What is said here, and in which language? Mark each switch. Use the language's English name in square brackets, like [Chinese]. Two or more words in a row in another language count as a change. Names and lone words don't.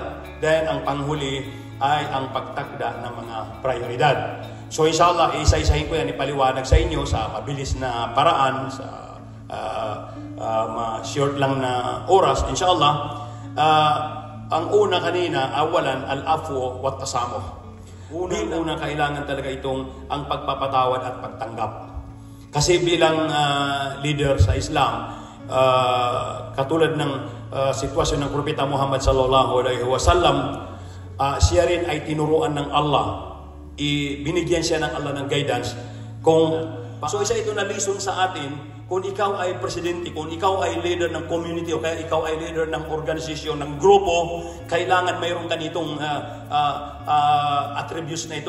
[Filipino] Then ang panghuli ay ang pagtakda ng mga prioridad. So inshallah, isa-isahin ko yan, ipaliwanag sa inyo sa mabilis na paraan, sa short lang na oras, inshallah. Ang una kanina, [Arabic] أولا، العفو والتسامح. [Filipino] Una kailangan talaga itong ang pagpapatawad at pagtanggap. Kasi bilang leader sa Islam, katulad ng sitwasyon ng Propeta Muhammad [Arabic] صلى الله عليه وسلم, [Filipino] siya rin ay tinuruan ng Allah. Binigyan siya ng Allah ng guidance. So isa ito na lesson sa atin, kung ikaw ay presidente, kung ikaw ay leader ng community o kaya ikaw ay leader ng organisasyon, ng grupo, kailangan mayroon ka nitong attributes na ito.